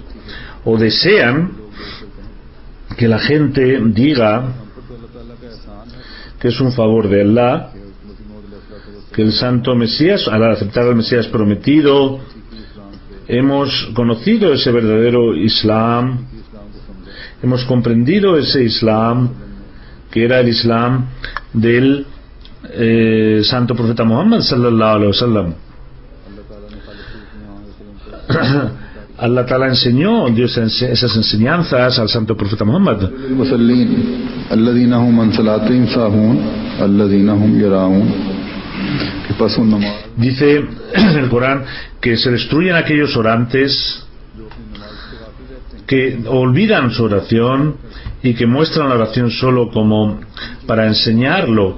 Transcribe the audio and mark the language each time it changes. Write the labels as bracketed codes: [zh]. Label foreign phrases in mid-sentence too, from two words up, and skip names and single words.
[es] o desean que la gente diga que es un favor de Allah, que el Santo Mesías, al aceptar al Mesías prometido, hemos conocido ese verdadero Islam, hemos comprendido ese Islam que era el Islam del Santo Profeta Muhammad [ar] صلى الله عليه وسلم. الله تعالى [es] enseñó esas enseñanzas al Santo Profeta Muhammad. Dice el Corán que se destruyen aquellos orantes que olvidan su oración y que muestran la oración solo como para enseñarlo.